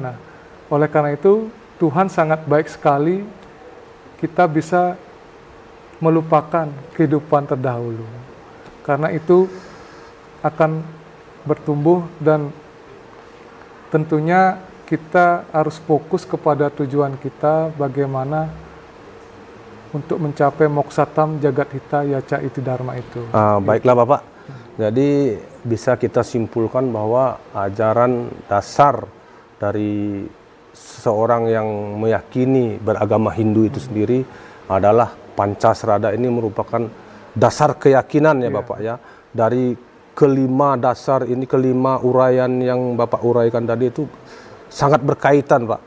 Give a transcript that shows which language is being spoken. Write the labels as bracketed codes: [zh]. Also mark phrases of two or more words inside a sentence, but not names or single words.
[id] Nah, oleh karena itu Tuhan sangat baik sekali, kita bisa melupakan kehidupan terdahulu. Karena itu akan bertumbuh, dan tentunya kita harus fokus kepada tujuan kita, bagaimana untuk mencapai [sa] moksatam jagat hita yaca iti dharma [id] itu. Baiklah, Bapak. Jadi bisa kita simpulkan bahwa ajaran dasar dari seseorang yang meyakini beragama Hindu itu sendiri adalah Pancasrada. Ini merupakan dasar keyakinan, ya Bapak, ya. Dari kelima dasar ini, kelima uraian yang Bapak uraikan tadi itu sangat berkaitan, Pak.